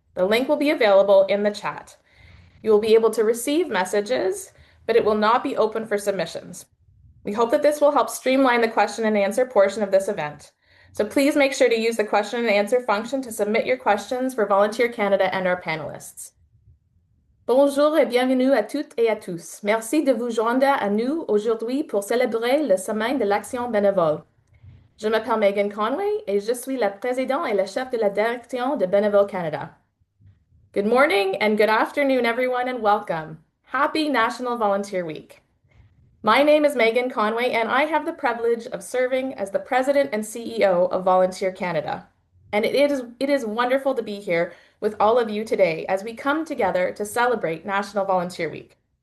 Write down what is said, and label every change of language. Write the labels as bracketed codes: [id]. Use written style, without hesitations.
[en] The link will be available in the chat. You will be able to receive messages, but it will not be open for submissions. We hope that this will help streamline the question and answer portion of this event. So please make sure to use the question and answer function to submit your questions for Volunteer Canada and our panelists. [fr] Bonjour et bienvenue à toutes et à tous. Merci de vous joindre à nous aujourd'hui pour célébrer le Semaine de l'Action bénévole. Je m'appelle Megan Conway et je suis la présidente et la chef de la direction de Bénévoles Canada. [en] Good morning and good afternoon, everyone, and welcome. Happy National Volunteer Week. My name is Megan Conway, and I have the privilege of serving as the President and CEO of Volunteer Canada. And it is wonderful to be here with all of you today as we come together to celebrate National Volunteer Week.